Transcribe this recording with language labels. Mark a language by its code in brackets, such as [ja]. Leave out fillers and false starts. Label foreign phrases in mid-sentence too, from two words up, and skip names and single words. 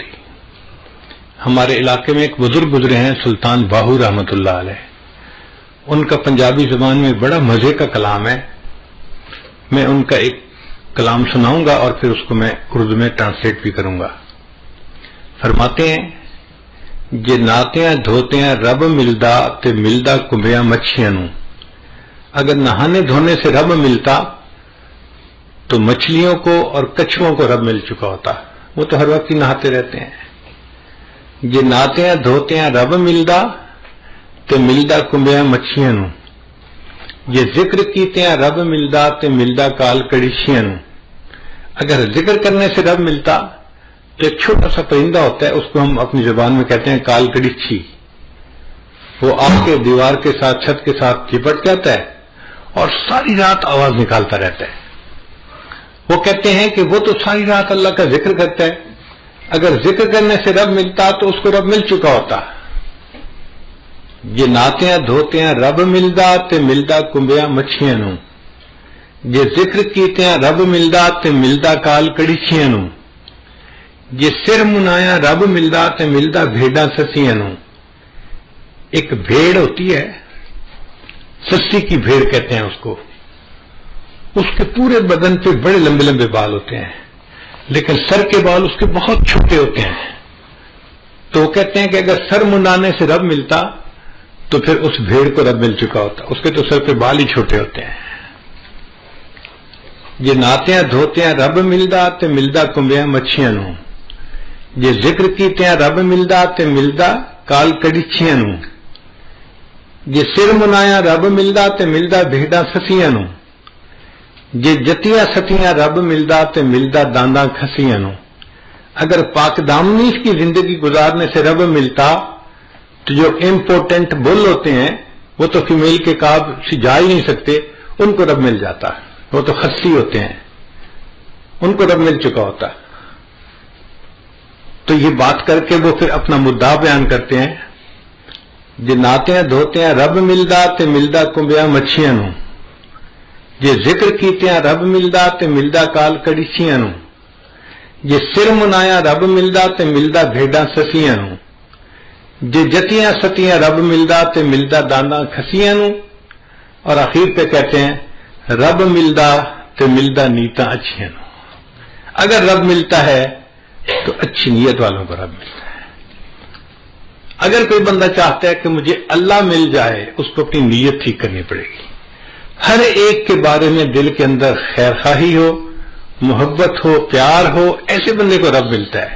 [ur] ہمارے علاقے میں ایک بزرگ گزرے ہیں، سلطان باہو رحمت اللہ علیہ۔ ان کا پنجابی زبان میں بڑا مزے کا کلام ہے، میں ان کا ایک کلام سناؤں گا اور پھر اس کو میں اردو میں ٹرانسلیٹ بھی کروں گا۔ فرماتے ہیں [pa] جے ناتیاں دھوتیاں رب ملدا تے ملدا کمبیاں مچھیاں نوں۔ [ur] اگر نہانے دھونے سے رب ملتا تو مچھلیوں کو اور کچھووں کو رب مل چکا ہوتا، وہ تو ہر وقت ہی نہاتے رہتے ہیں۔ [pa] جے ناتیاں دھوتیاں رب ملدا تے ملدا کمبیاں مچھیاں نوں، جے ذکر کیتیاں رب ملدا تے ملدا کال کڑیشیاں نوں۔ [ur] اگر ذکر کرنے سے رب ملتا تو ایک چھوٹا سا پرندہ ہوتا ہے، اس کو ہم اپنی زبان میں کہتے ہیں کال کڑیچھی، وہ آپ کے دیوار کے ساتھ چھت کے ساتھ چپٹ جاتا ہے اور ساری رات آواز نکالتا رہتا ہے۔ وہ کہتے ہیں کہ وہ تو ساری رات اللہ کا ذکر کرتا ہے، اگر ذکر کرنے سے رب ملتا تو اس کو رب مل چکا ہوتا۔ [pa] یہ ناتیاں دھوتیاں رب ملدا تے ملدا کمبیاں مچھیاں نوں، جے ذکر کیتیاں رب ملدا تے ملدا کال کڑیچیاں نوں، جے سر منایا رب ملدا تے ملدا بھیڈاں سسیاں نوں۔ [ur] ایک بھیڑ ہوتی ہے، سسی کی بھیڑ کہتے ہیں اس کو، اس کے پورے بدن پہ بڑے لمبے لمبے بال ہوتے ہیں لیکن سر کے بال اس کے بہت چھوٹے ہوتے ہیں۔ تو وہ کہتے ہیں کہ اگر سر منانے سے رب ملتا تو پھر اس بھیڑ کو رب مل چکا ہوتا، اس کے تو سر پہ بال ہی چھوٹے ہوتے ہیں۔ [pa] یہ ناتیاں دھوتیاں رب ملدا تے ملدا کمبیاں مچھیاں نوں، یہ ذکر کیتیاں رب ملدا تے ملدا کال کڑیچیاں نوں، یہ سر منایا رب ملدا تے ملدا بھیڈاں سسیاں نوں، جے جتیاں ستیاں رب ملدا تے ملدا دانداں کھسیاں نوں۔ [ur] اگر پاک دامنی کی زندگی گزارنے سے رب ملتا تو جو [en] important bull [ur] ہوتے ہیں وہ تو فیمیل کے کاب سے جا ہی نہیں سکتے، ان کو رب مل جاتا، وہ تو خصی ہوتے ہیں، ان کو رب مل چکا ہوتا۔ تو یہ بات کر کے وہ پھر اپنا مدعا بیان کرتے ہیں، [pa] جے ناتیاں دھوتیاں رب ملدا تے ملدا کمبیاں مچھیاں نوں، جے ذکر کیتیاں رب ملدا تے ملدا کال کڑیچیاں نوں، جے سر منایا رب ملدا تے ملدا بھیڈاں سسیاں نوں، جے جتیاں ستیاں رب ملدا تے ملدا دانداں کھسیاں نوں، [ur] اور آخر پہ کہتے ہیں [pa] رب ملدا تے ملدا نیتاں اچھیاں نوں۔ [ur] اگر رب ملتا ہے تو اچھی نیت والوں کو رب ملتا ہے۔ اگر کوئی بندہ چاہتا ہے کہ مجھے اللہ مل جائے، اس کو اپنی نیت ٹھیک کرنی پڑے گی، ہر ایک کے بارے میں دل کے اندر خیر خواہی ہو، محبت ہو، پیار ہو، ایسے بندے کو رب ملتا ہے۔